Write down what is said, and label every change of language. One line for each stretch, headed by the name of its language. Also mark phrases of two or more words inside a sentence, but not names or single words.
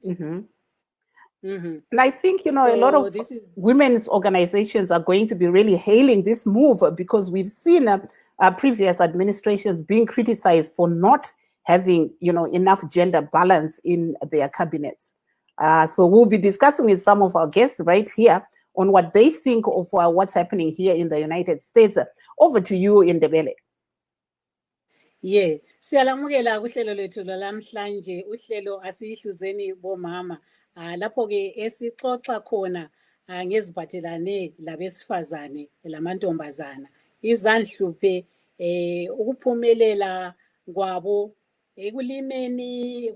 English: And I think, a lot of women's organizations are going to be really hailing this move, because we've seen previous administrations being criticized for not having, enough gender balance in their cabinets. So we'll be discussing with some of our guests right here on what they think of what's happening here in the United States. Over to you, Ndebele.
North Ndebele: Yeah, siyalamukela kuhlelo lethu lalamhlanje, uhlelo asihluzeni bomama. Lapho ke esixoxa khona ngeziphathelane labesifazane lamantombazana, izandhluphe ukuphumelela kwabo ekulimeni,